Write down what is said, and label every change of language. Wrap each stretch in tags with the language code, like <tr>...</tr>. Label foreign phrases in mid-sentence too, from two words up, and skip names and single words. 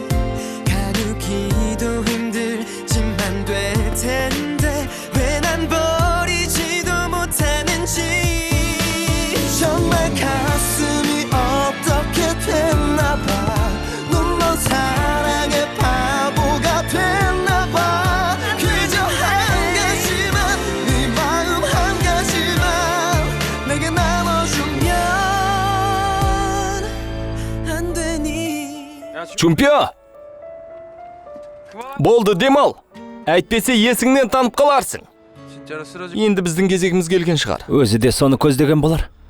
<ko>가누기도 힘들지만 될 텐데 왜 난 버리지도 못하는지 정말 가슴이 어떻게 됐나 봐 눈먼 사랑의 바보가 됐나 봐 그저 한 가지만 네 마음 한 가지만 내게 나눠주면 안 되니</ko> <kk>Чемпион! Болды демал. Әйтпесе есіңнен танып қаларсың. Енді біздің кезегіміз келген шығар. Өзі де соны көздеген болар.</kk>